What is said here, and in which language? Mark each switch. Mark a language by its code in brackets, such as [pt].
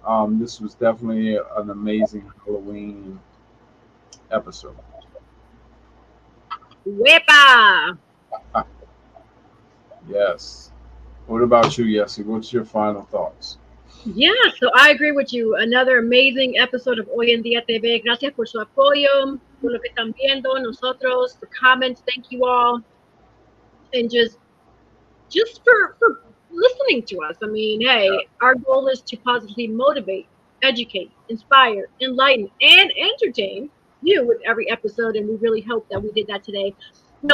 [en] This was definitely an amazing Halloween episode. Wepa! Yes. What about you, Yessie? What's your final thoughts? Yeah, so I agree with you. Another amazing episode of Hoy en Día TV. [es] Gracias por su apoyo, por lo que están viendo nosotros, [en] the comments. Thank you all, and just for listening to us. I mean, hey, our goal is to positively motivate, educate, inspire, enlighten, and entertain you with every episode, and we really hope that we did that today. Now,